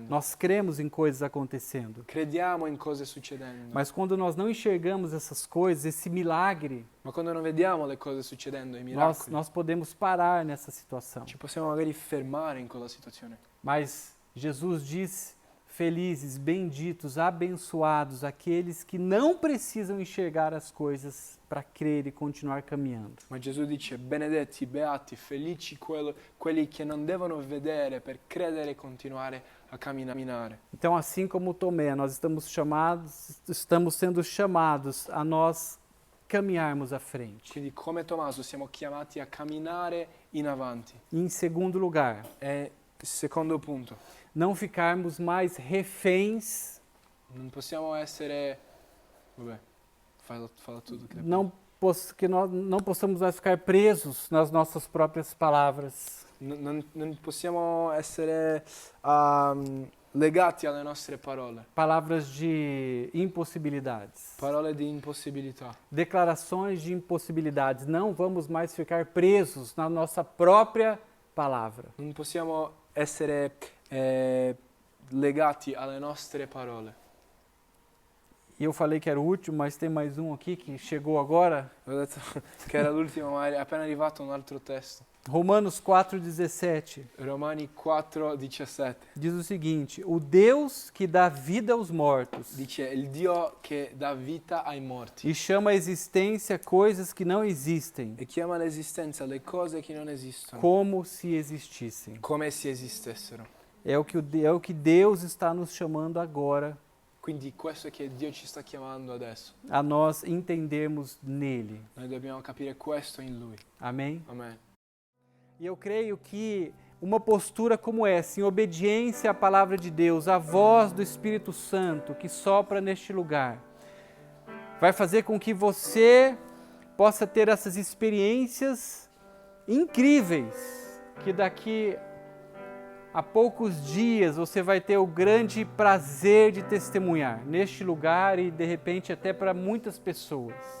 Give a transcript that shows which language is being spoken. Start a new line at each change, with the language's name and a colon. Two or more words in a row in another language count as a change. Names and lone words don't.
Portuguese: Nós cremos em coisas acontecendo.
Italian: crediamo in cose succedendo,
Portuguese: Mas quando nós não enxergamos essas coisas, esse milagre,
Italian: ma quando non vediamo le cose succedendo, i miracoli,
Portuguese: nós podemos parar nessa situação.
Italian: ci possiamo magari fermare in quella situazione.
Portuguese: Mas Jesus disse: felizes, benditos, abençoados aqueles que não precisam enxergar as coisas para crer e continuar caminhando.
Italian: Ma Gesù dice benedetti, beati, felici quelli che non devono vedere per credere e continuare a camminare.
Portuguese: Então, assim como Tomé, nós estamos sendo chamados a nós caminharmos à frente.
Italian: Quindi come Tommaso siamo chiamati a camminare in avanti.
Portuguese: Em segundo lugar,
Italian: E secondo punto,
Portuguese: não ficarmos mais reféns,
Italian: non possiamo essere... Vabbè,
Portuguese: fala tudo. Che que nós não possamos mais ficar presos nas nossas próprias palavras.
Italian: non possiamo essere legati alle nostre parole.
Portuguese: Palavras de impossibilidades.
Italian: Parole di impossibilità.
Portuguese: Declarações de impossibilidades. Não vamos mais ficar presos na nossa própria palavra.
Italian: Non possiamo essere legati alle nostre parole.
Portuguese: E eu falei que era o último, mas tem mais um aqui que chegou agora.
Italian: Ho detto che era l'ultimo, ma è appena arrivato un altro testo.
Portuguese: Romanos 4,17
Italian: Romani 4:17
Portuguese: diz o seguinte: o Deus que dá vida aos mortos
Italian: dice il Dio che dà vita ai morti
Portuguese: e chama à existência coisas que não existem,
Italian: e chiama all'esistenza le cose che non esistono
Portuguese: como se existissem.
Italian: come se esistessero.
Portuguese: É o que Deus está nos chamando agora,
Italian: Quindi questo è che Dio ci sta chiamando adesso.
Portuguese: a nós entendermos nele.
Italian: Noi dobbiamo capire questo in Lui.
Portuguese: Amém?
Italian: Amen.
Portuguese: E eu creio que uma postura como essa, em obediência à palavra de Deus, à voz do Espírito Santo que sopra neste lugar, vai fazer com que você possa ter essas experiências incríveis, que daqui a poucos dias você vai ter o grande prazer de testemunhar neste lugar e de repente até para muitas pessoas.